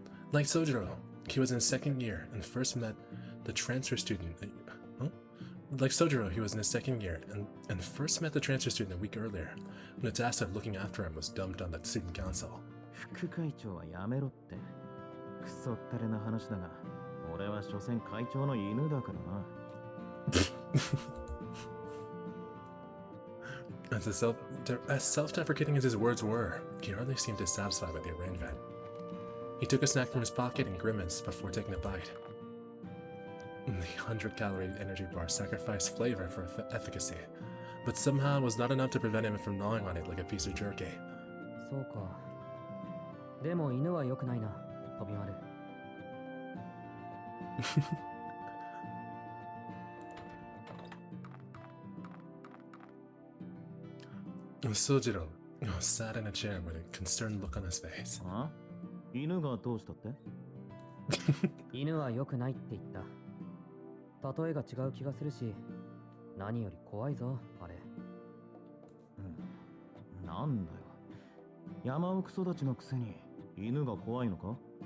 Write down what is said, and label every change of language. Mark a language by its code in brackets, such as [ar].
[en] Like Sojiro, he was in second year and first met the transfer student. Like Sojiro, he was in his second year and first met the transfer student a week earlier, when the task of looking after him was dumped on the student council. [ja] 副会長はやめろって。クソったれな話だが、俺は所詮会長の犬だからな。 [en] As self-deprecating as his words were, he hardly seemed dissatisfied with the arrangement. He took a snack from his pocket and grimaced before taking a bite. The 100-calorie energy bar sacrificed flavor for efficacy, but somehow it was not enough to prevent him from gnawing on it like a piece of jerky. [ja] そうか。でも犬は良くないな、飛び丸。 [en] Sojiro sat in a chair with a concerned look on his face. [ja] あ？犬がどうしたって？犬は良くないって言った。例えが違う気がするし、何より怖いぞ、あれ。なんだよ。山奥育ちのくせに犬が怖いのか？